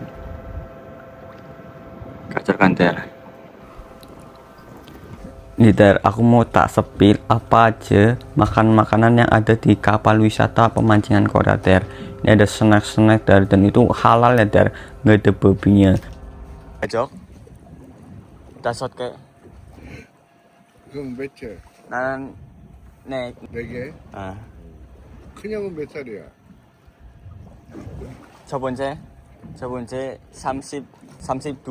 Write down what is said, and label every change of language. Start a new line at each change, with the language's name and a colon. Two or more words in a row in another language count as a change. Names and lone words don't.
Indonesian: Kacau kan Der. Nih Der, aku mau tak sepil apa aja makanan yang ada di kapal wisata pemancingan Korea Der. Ini ada snack-snack Der, dan itu halal ya Der, nggak ada babinya.
Korean: Ajok. 다섯 개. 그럼 몇 개? 나는 네. 4개? 아. 큰형은 몇 살이야? 첫 번째 32.